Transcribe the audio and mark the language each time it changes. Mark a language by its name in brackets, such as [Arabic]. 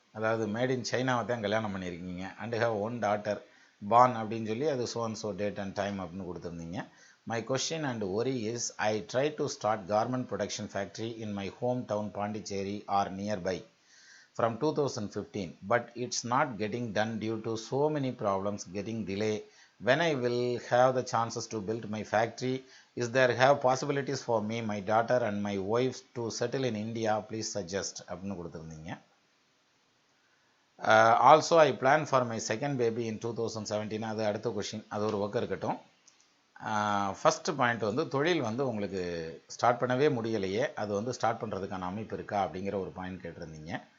[Tamil] அதாவது made in சைனாவை தான் கல்யாணம் பண்ணியிருக்கீங்க. [English] and have one daughter born [Tamil] அப்படின்னு சொல்லி அது [English] so and so date and time [Tamil] அப்படின்னு கொடுத்துருந்தீங்க. [English] My question and worry is I try to start garment production factory in my hometown Pondicherry or nearby from 2015, but it's not getting done due to so many problems getting delay. When I will have the chances to build my factory, is there have possibilities for me, my daughter and my wife to settle in India? Please suggest [Tamil] அப்படின்னு கொடுத்துருந்தீங்க. [English] Also I plan for my second baby in 2017. [Tamil] அது அடுத்த question, அது ஒரு பக்கம் இருக்கட்டும். First point வந்து தொழில் வந்து உங்களுக்கு ஸ்டார்ட் பண்ணவே முடியலையே, அது வந்து ஸ்டார்ட் பண்ணுறதுக்கான அமைப்பு இருக்கா அப்படிங்கிற ஒரு பாயிண்ட் கேட்டிருந்தீங்க.